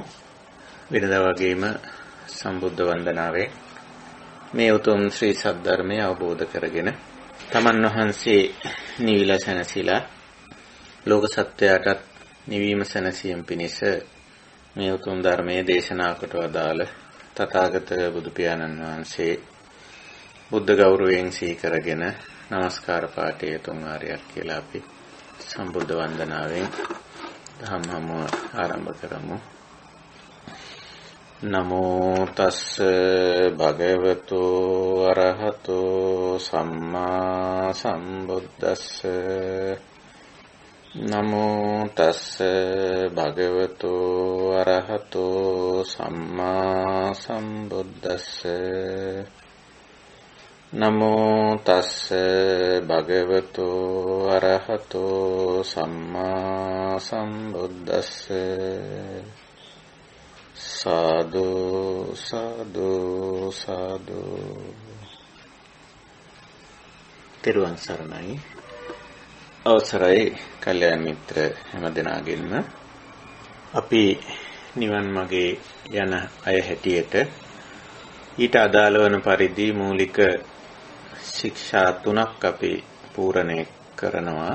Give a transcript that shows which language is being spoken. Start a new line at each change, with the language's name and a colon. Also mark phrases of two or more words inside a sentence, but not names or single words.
Sinhala: වෙනදා වගේම සම්බුද්ධ වන්දනාවෙන් මේ උතුම් ශ්‍රී සද්ධර්මය අවබෝධ කරගෙන තමන් වහන්සේ නිවිලා සැනසීලා ලෝක සත්‍යයටත් නිවීම සැනසීම පිණිස මේ උතුම් ධර්මයේ දේශනා කොට වදාළ තථාගත බුදු පියාණන් වහන්සේ බුද්ධ ගෞරවයෙන් සිහි කරගෙන නමස්කාර පාඨය තුන් ආරයක් කියලා අපි සම්බුද්ධ වන්දනාවෙන් ධම්මම ආරම්භ කරමු.
Pali: නමෝ තස්ස භගවතු අරහතෝ සම්මා සම්බුද්දස්ස. නමෝ තස්ස භගවතු අරහතෝ සම්මා සම්බුද්දස්ස. නමෝ තස්ස භගවතු අරහතෝ සම්මා සම්බුද්දස්ස.
Sinhala: සාදු සාදු සාදු. තෙරුවන් සරණයි. අවසරයි කල්යාණ මිත්‍ර හැම දෙනාගෙන්ම අපි නිවන් මාගේ යන අය හැටියට ඊට අදාළ වන පරිදි මූලික ශික්ෂා තුනක් අපි පූර්ණේ කරනවා.